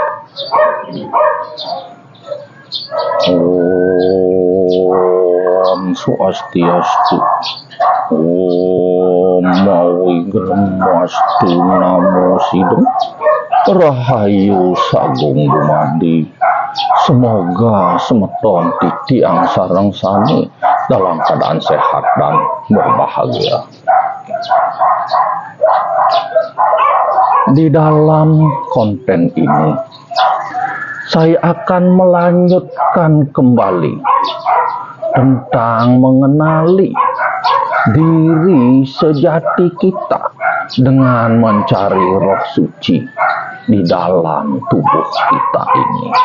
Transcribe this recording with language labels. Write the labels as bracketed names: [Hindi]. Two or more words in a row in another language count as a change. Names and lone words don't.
[Balinese] Om Swastiastu. [Sanskrit] Om Mawigramastu Namo Sidem. [Javanese] Rahayu Sagung Dumadi. [Indonesian] Semoga [Balinese] semeton titiang sareng sami [Indonesian] dalam keadaan sehat dan berbahagia. Di dalam konten ini, saya akan melanjutkan kembali tentang mengenali diri sejati kita dengan mencari roh suci di dalam tubuh kita ini.